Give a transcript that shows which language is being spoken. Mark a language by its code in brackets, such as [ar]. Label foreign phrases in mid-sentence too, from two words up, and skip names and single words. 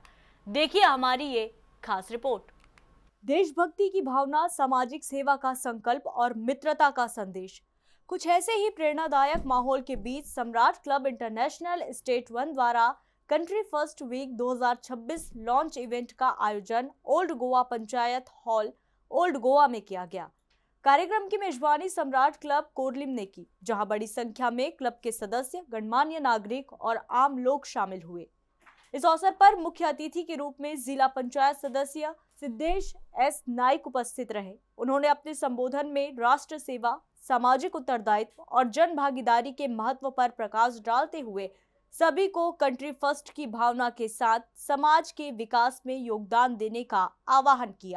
[hi] देखिए हमारी ये खास रिपोर्ट। देशभक्ति की भावना, सामाजिक सेवा का संकल्प और मित्रता का संदेश। कुछ ऐसे ही प्रेरणादायक माहौल के बीच सम्राट क्लब इंटरनेशनल स्टेट 1 द्वारा कंट्री फर्स्ट वीक 2026 [en] launch event [hi] का आयोजन ओल्ड गोवा पंचायत हॉल ओल्ड गोवा में किया गया। कार्यक्रम की मेजबानी सम्राट क्लब कोरलिम ने की, जहां बड़ी संख्या में क्लब के सदस्य, गणमान्य नागरिक और आम लोग शामिल हुए। इस अवसर पर मुख्य अतिथि के रूप में जिला पंचायत सदस्य सिद्धेश एस नाइक उपस्थित रहे। उन्होंने अपने संबोधन में राष्ट्र सेवा, सामाजिक उत्तरदायित्व और जन भागीदारी के महत्व पर प्रकाश डालते हुए सभी को कंट्री फर्स्ट की भावना के साथ समाज के विकास में योगदान देने का आह्वान किया।